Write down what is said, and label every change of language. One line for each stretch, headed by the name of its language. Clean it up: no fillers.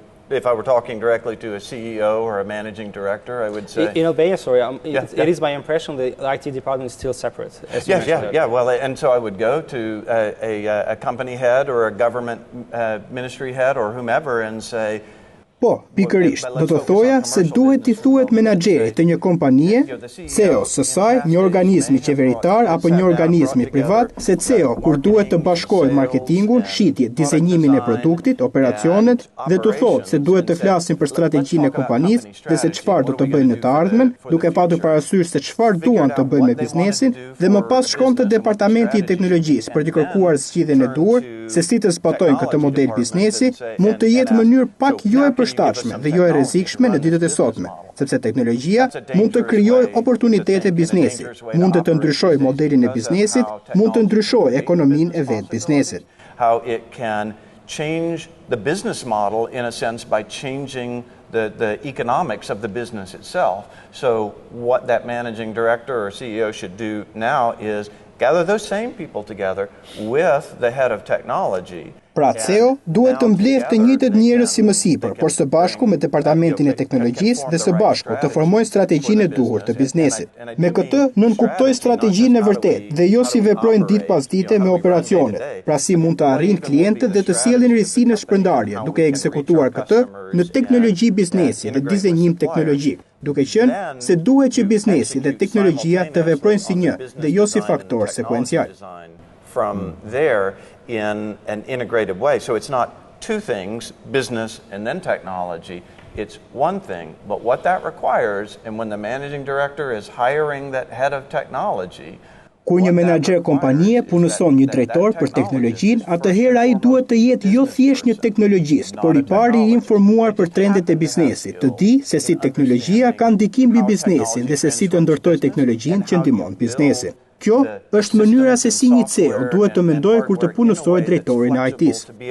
English: if I were talking directly to a CEO or a managing director, I would say... In Albania, sorry, it is my impression the IT department is still separate. Yeah. Well, and so I would go to a company head or a government ministry head or whomever and say...
Albanian: Po, pikërisht, do të thoja se duhet t'i thuhet menaxherit të një kompanie, CEO së saj, një organizmi qeveritar apo një organizmi privat, se CEO kur duhet të bashkojë marketingun, shitje, dizenjimin e produktit, operacionet, dhe të thotë se duhet të flasin për strategjinë e kompanisë dhe se çfarë do të bëjnë në të ardhmen, duke patur parasysh se çfarë duan të bëjnë me biznesin, dhe më pas shkon te departamenti i teknologjisë për të kërkuar zgjidhjen e duhur, se si të zbatojnë këtë model biznesi, mund të jetë mënyrë pak jo e përshtatshme dhe jo e rrezikshme në ditët e sotme, sepse teknologjia mund të krijojë oportunitete biznesi, mund të ndryshojë modelin e biznesit, mund të ndryshojë ekonominë e vetë biznesit.
English: How it can change the business model in a sense by changing the economics of the business itself. So what that managing director or CEO should do now is gather those same people together with the head of technology.
Albanian: Pra CEO duhet të mbledhë të njëjtët njerëz si më sipër, por së bashku me departamentin e teknologjisë dhe së bashku të formojnë strategjinë e duhur të biznesit. Me këtë nënkuptojnë strategjinë e vërtetë dhe jo si veprojnë ditë pas dite me operacionet, pra si mund të arrijnë klientët dhe të sjellin risinë e shpërndarje, duke ekzekutuar këtë në teknologji biznesi dhe dizenjim teknologjik, duke qenë se duhet që biznesi dhe teknologjia të veprojnë si një dhe jo si faktor sekuencial.
English: From there in an integrated way. So it's not two things, business and then technology. It's one thing. But what that requires, and when the managing director is hiring that head of technology,
Albanian: kur një menaxher kompanie punëson një drejtor për teknologjinë, atëherë ai duhet të jetë jo thjesht një teknologjist, por i pari i informuar për trendet e biznesit, të di se si teknologjia ka ndikim mbi biznesin dhe se si të ndërtojë teknologjinë që ndihmon biznesin. Kjo është mënyra se si një CEO duhet të mendojë kur të punësojë drejtorin e IT-s.